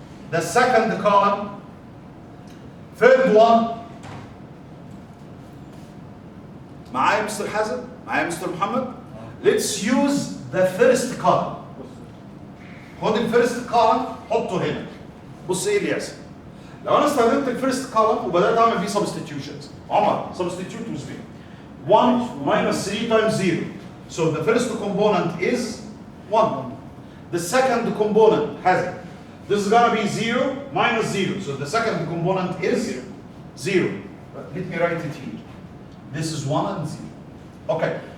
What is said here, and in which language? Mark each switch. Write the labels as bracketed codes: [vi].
[en] The second column, third one. [ar] معايا مستر حازم؟ معايا مستر محمد؟ [en] Let's use the first column. [ar] خد الفيرست column حطه هنا. بص ايه اللي يحصل. لو انا استخدمت الفيرست column وبدات اعمل فيه substitutions. [en] عمر substitute with me. 1 minus 3 times 0. So the first component is 1. The second component has, this is going to be 0 minus 0. So the second component is 0. Let me write it here. This is 1 and 0. Okay.